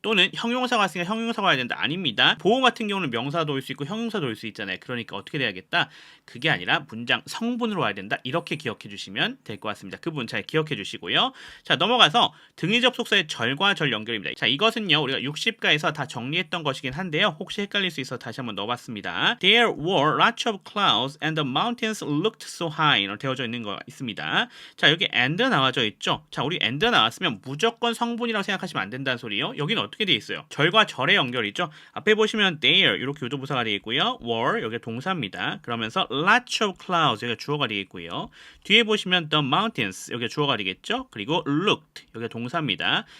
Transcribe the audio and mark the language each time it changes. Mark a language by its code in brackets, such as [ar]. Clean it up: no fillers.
[ko] 또는 형용사가 왔으니까 형용사가 와야 된다. 아닙니다. 보호 같은 경우는 명사도 올 수 있고 형용사도 올 수 있잖아요. 그러니까 어떻게 돼야겠다? 그게 아니라 문장 성분으로 와야 된다. 이렇게 기억해 주시면 될 것 같습니다. 그 부분 잘 기억해 주시고요. 자, 넘어가서 등위 접속사의 절과 절 연결입니다. 자, 이것은요 우리가 60가에서 다 정리했던 것이긴 한데요. 혹시 헷갈릴 수 있어서 다시 한번 넣어봤습니다. [en] There were lots of clouds and the mountains looked so high [ko] 되어져 있는 거 있습니다. 자, 여기 and 나와져 있죠. 자, 우리 and 나왔으면 무조건 성분이라고 생각하시면 안 된다는 소리요. 여기는 어떻게 돼 있어요? 절과 절의 연결이죠. 앞에 보시면 there 이렇게 유도부사가 되어 있고요. were 여기 동사입니다. 그러면서 [en] lots of clouds [ko] 여기가 주어가 되어 있고요. 뒤에 보시면 [en] the mountains [ko] 여기가 주어가 되겠죠. 그리고 looked 여기가 동사입니다.